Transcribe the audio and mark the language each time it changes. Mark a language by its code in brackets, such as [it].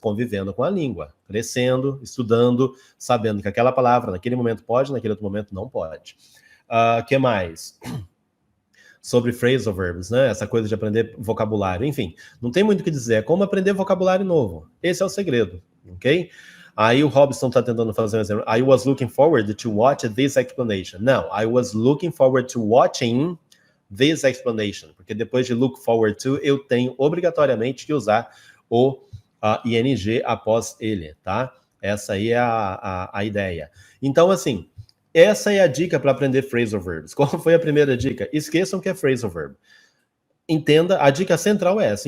[pt] Convivendo com a língua. Crescendo, estudando, sabendo que aquela palavra naquele momento pode, naquele outro momento não pode. Que mais? Sobre phrasal verbs, né? Essa coisa de aprender vocabulário. Enfim, não tem muito o que dizer. É como aprender vocabulário novo. Esse é o segredo, ok? Aí o Robson está tentando fazer um exemplo. [en] I was looking forward to watch this explanation. [pt] Não, [en] I was looking forward to watching this explanation. [pt] Porque depois de [en] look forward to, [pt] eu tenho obrigatoriamente que usar o ing após ele, tá? Essa aí é a ideia. Então, assim, essa é a dica para aprender phrasal verbs. Qual foi a primeira dica? Esqueçam que é phrasal verb. Entenda, a dica central é essa.